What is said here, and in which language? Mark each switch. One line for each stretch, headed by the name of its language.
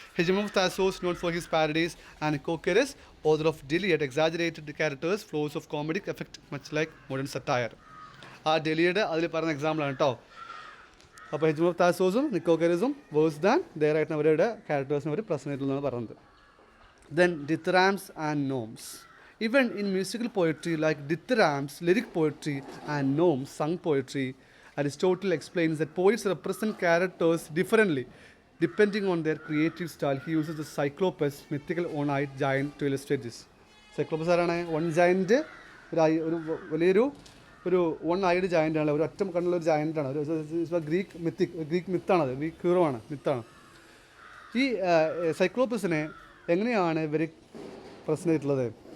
English: Hegemon of Thassos, known for his parodies, and Nicocaris, author of Deliad, exaggerated the characters' flows of comedic effect, much like modern satire.
Malayalam: Deliad, അതിൽ പറഞ്ഞ example ആണ് കേട്ടോ. അപ്പോൾ ഹെജിമൺ of താസോസും നിക്കോക്കറിസും verse than there ആയിട്ട് അവരുടെ ക്യാരക്ടേഴ്സിനെ അവർ present ചെയ്തിട്ടുള്ളതാണ് പറയുന്നത്.
English: Then dithyrambs and gnomes. Even in musical poetry like dithyrambs, lyric poetry, and gnomes, sung poetry, Aristotle explains that poets represent characters differently depending on their creative style. He uses the Cyclopus, mythical one-eyed giant, to illustrate this.
Malayalam: Cyclopus ആരാണ്? One giant, വലിയൊരു വൺ-eyed giant ആണ്, ഒരു ഒറ്റ കണ്ണുള്ള ഒരു ജയൻ്റാണ്. ഒരു Greek മിത്താണത്, Greek hero ആണ്, മിത്താണ്. ഈ സൈക്ലോപ്പസിനെ എങ്ങനെയാണ് ഇവർ പ്രസന്റ് ചെയ്തിട്ടുള്ളത്?